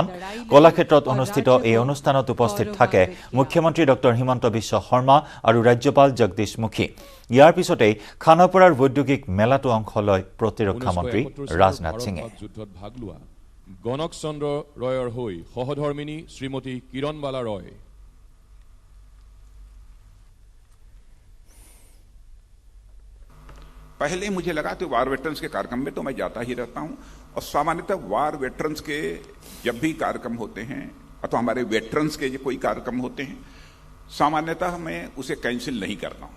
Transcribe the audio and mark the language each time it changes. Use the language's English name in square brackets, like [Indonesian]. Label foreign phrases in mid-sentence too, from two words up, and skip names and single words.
[Assamese] কলাক্ষেত্ৰত অনুষ্ঠিত এই অনুষ্ঠানত উপস্থিত থাকে মুখ্যমন্ত্ৰী ডক্টৰ হিমন্ত বিশ্ব শৰ্মা আৰু ৰাজ্যপাল জগদীশ মুখী। ইয়াৰ পিছতেই খানাপাৰাৰ বৈদ্যুতিক মেলাটো অংশ লয় প্ৰতিৰক্ষা মন্ত্ৰী ৰাজনাথ সিঙে। গণক চন্দ্ৰ ৰয়ৰ হৈ সহধৰ্মিনী শ্ৰীমতী কিৰণবালা ৰয়। [Hindi] पहले मुझे लगा कि [English] war veterans [Hindi] के कार्यक्रम में तो मैं जाता ही रहता हूं और सामान्यतः [English] war veterans [Hindi] के जब भी कार्यक्रम होते हैं अथवा हमारे वेटरन्स के कोई कार्यक्रम होते हैं सामान्यतः मैं उसे कैंसिल नहीं करता हूं।